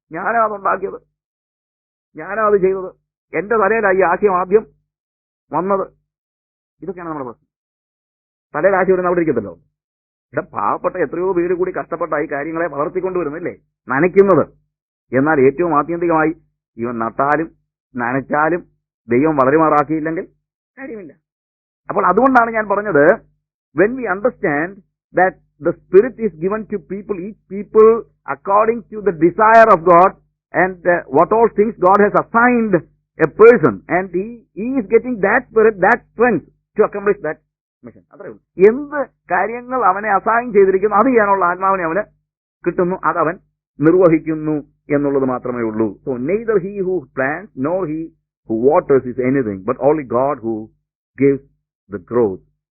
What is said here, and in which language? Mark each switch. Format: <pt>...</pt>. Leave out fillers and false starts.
<ml>ഞാനാ അതുണ്ടാക്കിയത്, ഞാനാ അത് ചെയ്തത്, എന്റെ തലയിലായി ആശയം ആദ്യം വന്നത്. ഇതൊക്കെയാണ് നമ്മുടെ പ്രശ്നം. തലയിൽ ആശയം വരുന്ന അവിടെ ഇരിക്കത്തല്ലോ. ഇവിടെ പാവപ്പെട്ട എത്രയോ പേര് കൂടി കഷ്ടപ്പെട്ടായി കാര്യങ്ങളെ വളർത്തിക്കൊണ്ടുവരുന്നില്ലേ, നനയ്ക്കുന്നത്. എന്നാൽ ഏറ്റവും ആത്യന്തികമായി ഇവൻ നട്ടാലും നനച്ചാലും ദൈവം വളരുമാറാക്കിയില്ലെങ്കിൽ കാര്യമില്ല. അപ്പോൾ അതുകൊണ്ടാണ് ഞാൻ പറഞ്ഞത്,</ml> <en>when we understand that the Spirit is given to people, each people according to the desire of God, and what all things God has assigned a person, and he is getting that spirit, that strength to accomplish that mission.</en> <ml>അത്രേ ഉള്ളൂ. എന്ത് കാര്യങ്ങൾ അവനെ assign ചെയ്തിരിക്കുന്നു അത് ചെയ്യാനുള്ള ആത്മാവിനെ അവന് കിട്ടുന്നു, അത് അവൻ നിർവഹിക്കുന്നു എന്നുള്ളത് മാത്രമേ ഉള്ളൂ.</ml> <en>So neither he who plants nor he who waters is anything, but only God who gives the growth.</en>